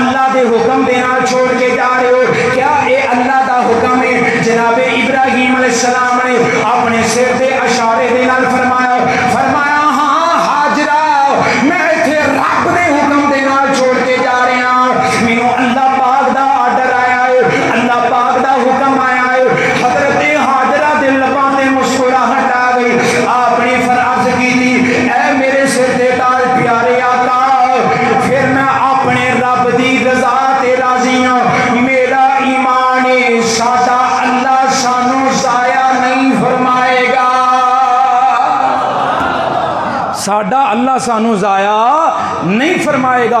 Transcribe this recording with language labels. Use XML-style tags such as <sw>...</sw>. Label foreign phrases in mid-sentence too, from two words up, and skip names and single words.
<pa>دے حکم دے نال چھوڑ کے جا رہے ہو؟ کیا اے اللہ دا حکم ہے؟ جناب ابراہیم</pa> <ar>علیہ السلام</ar> <pa>نے اپنے سر دے اشارے دے نال فرمایا ہاں ہاجرہ میں ایتھے رب دے حکم دے نال چھوڑ کے جا رہا ہوں، مینوں اللہ پاک دا آرڈر آیا ہے، اللہ پاک دا حکم آیا ہے۔ حضرت ہاجرہ دے لباں تے مسکراہٹ آ گئی، آپ نے فرض کی تھی اے میرے سر دے تاج پیارے آقا، پھر میں اپنے رب دی رضا تے راضی ہوں، میرا ایمان ہے ساڈا اللہ سانو ضائع نہیں فرمائے گا، ساڈا اللہ سانو ضائع نہیں فرمائے گا۔</pa>